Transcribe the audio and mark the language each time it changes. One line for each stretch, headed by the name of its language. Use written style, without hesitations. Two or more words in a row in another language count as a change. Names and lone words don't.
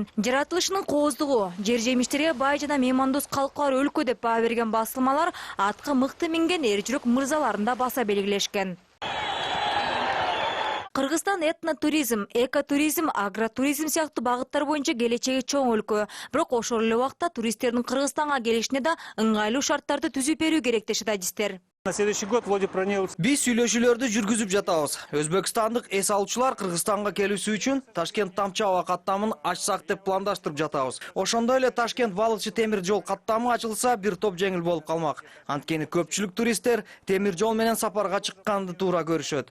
Kyrgyz: Жаратылышынын кооздугу, жер жемиштерге бай жана меймандос калкы бар өлкө деп баа берген басылмалар атка мыкты минген эр жүрөк мырзаларын да баса белгилешкен. Кыргызстан этнотуризм, экотуризм, агротуризм сыяктуу багыттар боюнча келечеги чоң өлкө. Бирок ошол эле убакта туристтердин Кыргызстанга келишине да ыңгайлуу шарттарды түзүп берүү керек дешет адистер.
Russian: На следующий год Влади Пронеус.
Kyrgyz: Биз сүйлөшүүлөрдү жүргүзүп жатабыз. Өзбекстандык эс алуучулар Кыргызстанга келүүсү үчүн Ташкент Тамчы аба каттамын ачсак деп пландаштырып жатабыз. Ошондой эле Ташкент Балыкчы темир жол каттамы ачылса, бир топ жеңил болуп калмак. Анткени көпчүлүк туристтер темир жол менен сапарга чыкканды туура көрүшөт.